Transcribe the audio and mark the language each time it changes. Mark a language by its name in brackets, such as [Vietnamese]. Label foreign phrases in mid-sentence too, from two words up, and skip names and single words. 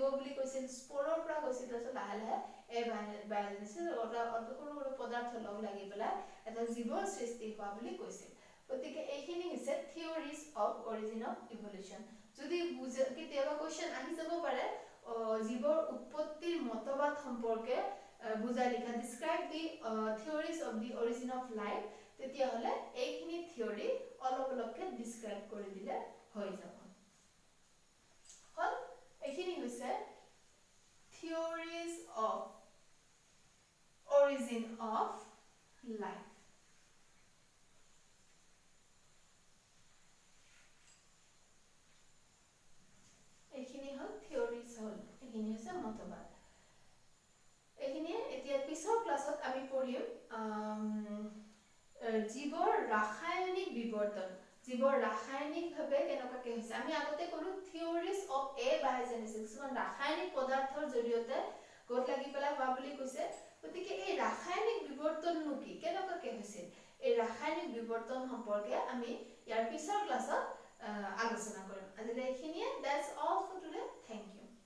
[Assamese] বুলি কৈছিল স্পোৰৰ পৰা কৈছিল তাৰ পিছত লাহে লাহে এই বায়োজেনেসিস সৰু পদাৰ্থ লগ লাগি পেলাই এটা জীৱৰ সৃষ্টি হোৱা বুলি কৈছিল গতিকে এইখিনি হৈছে [English] theories of origin of evolution [Assamese] যদি কেতিয়াবা কোৱেশ্চন আহি যাব পাৰে জীৱৰ উৎপত্তিৰ মতবাদ সম্পৰ্কে বুজাই লিখা [English] describe the theories of the origin of life [Assamese] তেতিয়া হলে এইখিনি থিওৰি অলপ অলপকে describe কৰি দিলে হৈ যাব হল এইখিনি হৈছে [English] theories of origin of life [Assamese] এইখিনি হল theories হল এইখিনি হৈছে মতবাদ এইখিনি এতিয়া পিছৰ ক্লাছত আমি পঢ়িম জীৱৰ ৰাসায়নিক বিবৰ্তন জীৱৰ ৰাসায়নিকভাৱে কেনেকৈ হৈছে আমি আগতে কলো [English] theories of abiogenesis [Assamese] কিছুমান ৰাসায়নিক পদাৰ্থৰ জৰিয়তে গোট লাগি পেলাই হোৱা বুলি কৈছে গতিকে এই ৰাসায়নিক বিবৰ্তননো কি কেনেকৈ হৈছিল এই ৰাসায়নিক বিবৰ্তন সম্পৰ্কে আমি ইয়াৰ পিছৰ ক্লাছত আলোচনা কৰিম আজিলৈ এইখিনিয়ে [English] that's all for today thank you